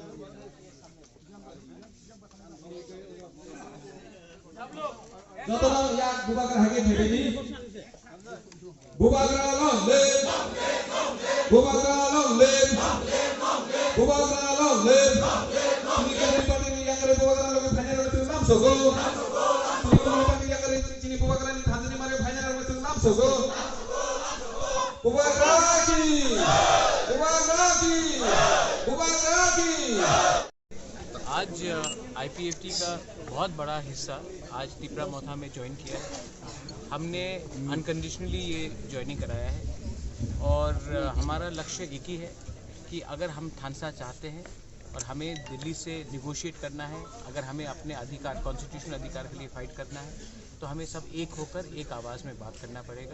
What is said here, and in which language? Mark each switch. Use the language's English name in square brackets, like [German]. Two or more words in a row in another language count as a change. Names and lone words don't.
[Kok Borok] जतरा या बुबाग्रा हागे थेबेनी बुबाग्रा लंले बुबाग्रा लंले बुबाग्रा लंले चिनी करे पाटी या करे बुबाग्रा लोग फाइनल में नाम सोगो चिनी करे पाटी या करे चिनी बुबाग्रा नि थाजनी मारे फाइनल में नाम सोगो [Hindi] आज IPFT का बहुत बड़ा हिस्सा आज तिप्रा मोथा में ज्वाइन किया है। हमने अनकंडीशनली ये ज्वाइनिंग कराया है और हमारा लक्ष्य एक ही है कि अगर हम थानसा चाहते हैं और हमें दिल्ली से निगोशिएट करना है, अगर हमें अपने अधिकार कॉन्स्टिट्यूशनल अधिकार के लिए फाइट करना है तो हमें सब एक होकर एक आवाज़ में बात करना पड़ेगा।